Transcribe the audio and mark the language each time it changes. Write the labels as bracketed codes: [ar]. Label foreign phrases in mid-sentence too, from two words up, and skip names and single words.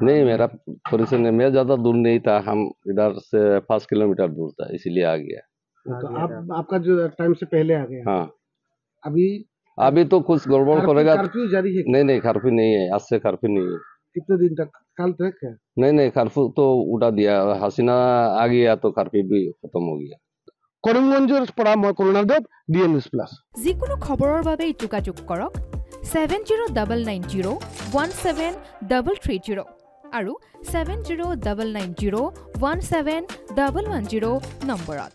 [hi] नहीं, मेरा परेशानी, मैं ज्यादा दूर नहीं था, हम इधर से 5 किलोमीटर दूर था, इसीलिए आ गया। तो आपका जो टाइम से पहले आ गया। हाँ, अभी तो कुछ गड़बड़ करेगा। कर्फ्यू जारी है? नहीं, कर्फ्यू नहीं है, आज से कर्फ्यू नहीं है। कितने दिन तक? कल तक है? नहीं, कर्फ्यू तो उठा दिया, हसीना आ गया तो कर्फ्यू भी खत्म हो गया। [as] করিমগঞ্জের পৰা মই কৰুণাদেৱ, DN News Plus। যিকোনো খবৰৰ বাবে যোগাযোগ কৰক 7099017330 আৰু 7099017110 নম্বৰত।